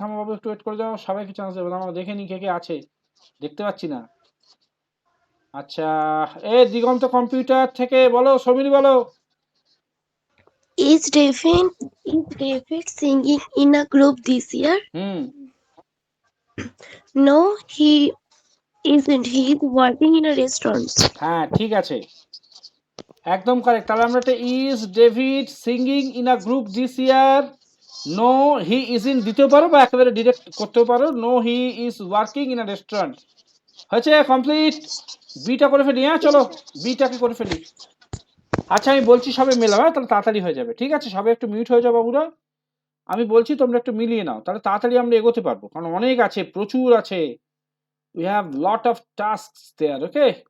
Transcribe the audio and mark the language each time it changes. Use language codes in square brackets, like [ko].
[bn] থামো বাবু, একটু ওয়েট করে যাও, সবাইকে চান্স দেবো। দাঁড়াও, দেখে নি কে কে আছে, দেখতে পাচ্ছি না। আচ্ছা, এ দিগন্ত কম্পিউটার থেকে বলো, সমীর বলো। [en] Is David singing in a group this year? Hmm, No, he isn't. He is working in a restaurant. [bn] হ্যাঁ ঠিক আছে, একদম কারেক্ট। তাহলে আমরা একটা [en] Is David singing in a group this year. No he is in [bn] দিতেও পারো বা একেবারে ডিরেক্ট করতেও পারো। [en] No he is working in a restaurant. হয়েছে, complete. [bn] বিটা করে ফেলি, হ্যাঁ চলো বিটাকে করে ফেলি। আচ্ছা, আমি বলছি সবে মেলাও, হ্যাঁ? তাহলে তাড়াতাড়ি হয়ে যাবে, ঠিক আছে? সবাই একটু মিউট হয়ে যাও বাবুরা। আমি বলছি, তোমরা একটু মিলিয়ে নাও, তাহলে তাড়াতাড়ি আমরা এগোতে পারবো, কারণ অনেক আছে, প্রচুর আছে। [en] We have lot of tasks there, okay?